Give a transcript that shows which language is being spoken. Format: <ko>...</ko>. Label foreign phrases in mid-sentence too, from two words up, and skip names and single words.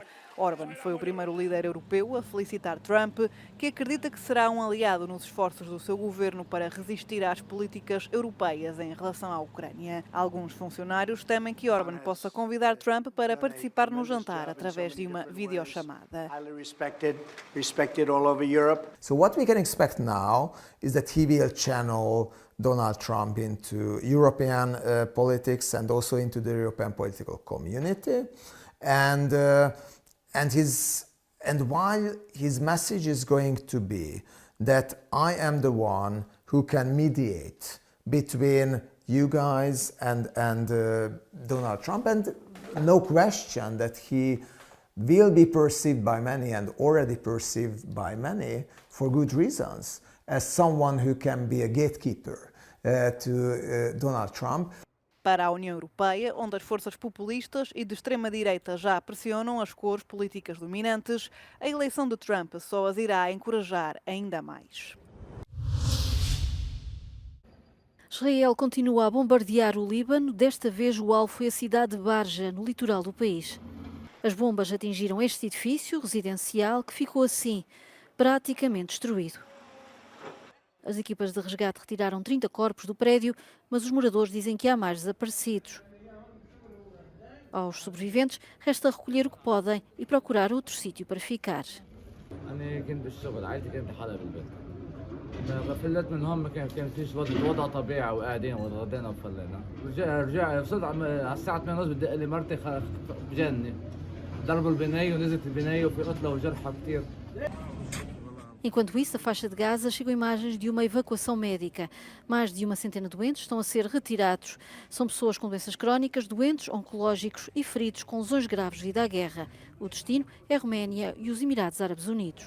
<pt>Orbán foi o primeiro líder europeu a felicitar Trump, que acredita que será um aliado nos esforços do seu governo para resistir às políticas europeias em relação à Ucrânia. Alguns funcionários temem que Orbán possa convidar Trump para participar no jantar através de uma videochamada.</pt> <en>So what we can expect now is that he will channel Donald Trump into European politics and also into the European political community, and while his message is going to be that I am the one who can mediate between you guys and Donald Trump, and no question that he will be perceived by many and already perceived by many for good reasons as someone who can be a gatekeeper to Donald Trump.</en> <pt>Para a União Europeia, onde as forças populistas e de extrema-direita já pressionam as cores políticas dominantes, a eleição de Trump só as irá encorajar ainda mais. Israel continua a bombardear o Líbano. Desta vez o alvo foi a cidade de Barja, no litoral do país. As bombas atingiram este edifício residencial que ficou assim, praticamente destruído. As equipas de resgate retiraram 30 corpos do prédio, mas os moradores dizem que há mais desaparecidos. Aos sobreviventes, resta recolher o que podem e procurar outro sítio para ficar.</pt> <ar>غفلت منهم ما كان فيش وضع طبيعي وقاعدين وغدينا وفلينا رجع صدق على الساعة 8:30 بدق لي مرتي بجنني ضربوا البناية ونزلت البناية وفي قتلى وجرحى كثير.</ar> <pt>Enquanto isso, a faixa de Gaza chegam imagens de uma evacuação médica. Mais de uma centena de doentes estão a ser retirados. São pessoas com doenças crónicas, doentes, oncológicos e feridos com lesões graves devido à guerra. O destino é a Roménia e os Emirados Árabes Unidos.</pt>